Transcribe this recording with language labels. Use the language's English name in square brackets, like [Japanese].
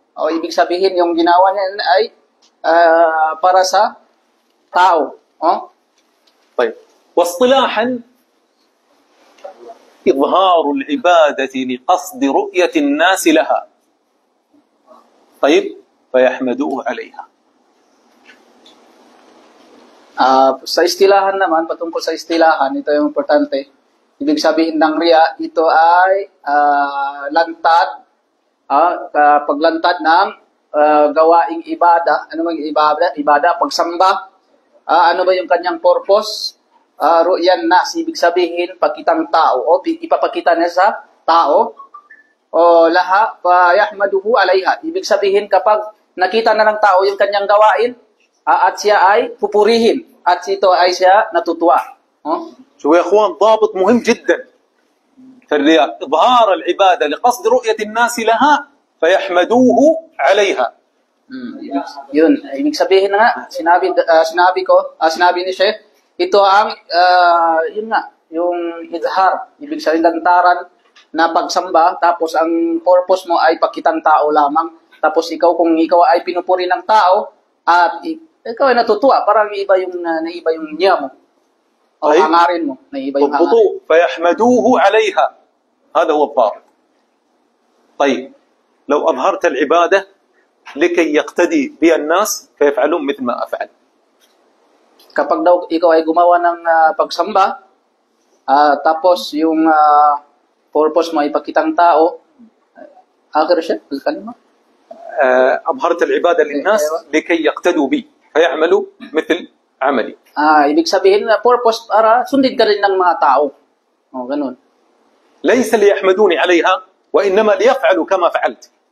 [Filipino] O ibig sabihin yung ginawa niya ay para sa tao. [Arabic] طيب. واصطلاحا إظهار العبادة لقصد رؤية الناس لها. طيب. فيحمدوه عليها. [Filipino] Sa istilahan naman, patungkol sa istilahan, ito yung importante. Ibig sabihin ng riya, ito ay lantad, paglantad ng gawaing ibada. Ano bang ibada? Pagsamba. Ano ba yung kanyang purpose? [Arabic] Ru'yan nas, [Filipino] ibig sabihin, pakitang tao. O ipapakita niya sa tao. [Arabic] O laha, yahmaduhu alayha. [Filipino] Ibig sabihin, kapag nakita na ng tao yung kanyang gawain, at siya ay pupurihin. At ito ay siya natutuwa. [Arabic] شو يا اخوان، ضابط مهم جدا في الرياء، إظهار العبادة لقصد رؤية الناس لها فيحمدوه عليها. [Filipino] Yun, ibig sabihin nga, sinabi ni Sheikh, ito ang, yun nga, yung izhar, ibig sabihin lantaran na pagsamba, tapos ang purpose mo ay pakitang tao lamang, tapos kung ikaw ay pinupuri ng tao, at ikaw ay natutuwa, parang naiba yung niya mo, o hangarin mo, naiba yung hangarin. [Arabic] فيحمدوه عليها، هذا هو الضابط. طيب، لو أظهرت العبادة لكي يقتدي بها الناس فيفعلون مثل ما أفعل. [Filipino] Kapag daw ikaw ay gumawa ng pagsamba, tapos yung purpose mo ay ipakitang tao, akhir siya, kalima. [Arabic] أظهرت العبادة للناس لكي يقتدوا بي فيعملوا مثل عملي. [Filipino] Ibig sabihin na purpose para sundin ka rin ng mga tao. Ganun. [Arabic] ليس ليحمدوني عليها وإنما ليفعلوا كما فعلت.